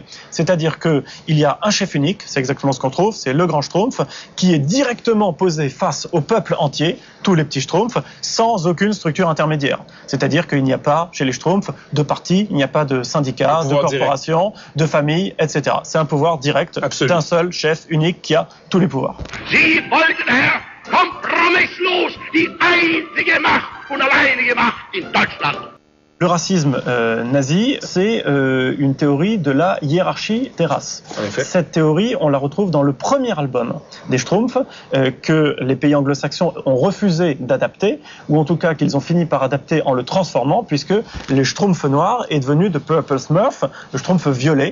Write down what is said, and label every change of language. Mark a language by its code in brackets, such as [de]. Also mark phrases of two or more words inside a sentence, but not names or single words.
[fr] C'est-à-dire qu'il y a un chef unique, c'est exactement ce qu'on trouve, c'est le grand Schtroumpf, qui est directement posé face au peuple entier, tous les petits Schtroumpfs, sans aucune structure intermédiaire. C'est-à-dire qu'il n'y a pas, chez les Schtroumpfs, de partis, il n'y a pas de syndicats, de corporations, de familles, etc. C'est un pouvoir direct d'un seul chef unique qui a tous les pouvoirs. [de] Kompromisslos die einzige Macht und alleinige Macht in Deutschland. [fr] Le racisme nazi, c'est une théorie de la hiérarchie des races. Cette théorie, on la retrouve dans le premier album des Schtroumpfs, que les pays anglo-saxons ont refusé d'adapter, ou en tout cas qu'ils ont fini par adapter en le transformant, puisque les Schtroumpfs noirs est devenu The Purple Smurf, le Schtroumpf violet.